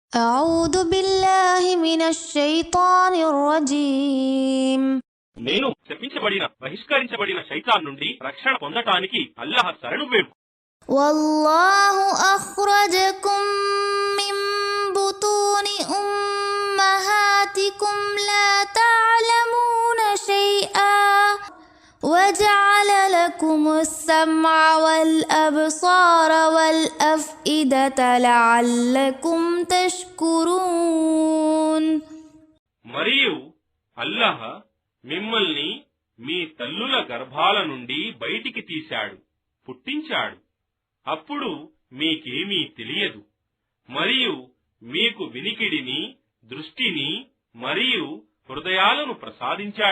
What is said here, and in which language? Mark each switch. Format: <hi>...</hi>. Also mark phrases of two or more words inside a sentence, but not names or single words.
<ar>أعوذ بالله من الشيطان الرجيم.</ar> <te>నేను శపించబడిన బహిష్కరించబడిన శైతాన్ నుండి రక్షణ పొందటానికి అల్లాహ్ శరణు వేడు.</te> <ar>والله أخرجكم من بطون أمهاتكم لا تعلمون شيئا وجعل لكم السمع والأبصار والأفئدة لعلكم تشكرون.</ar> <te>మరియు అల్లాహ్ మిమ్మల్ని మీ తల్లుల గర్భాల నుండి బయటికి తీశాడు, పుట్టించాడు. అప్పుడు మీకేమీ తెలియదు. మరియు మీకు వినికిడిని, దృష్టిని మరియు హృదయాలను ప్రసాదించాడు.</te>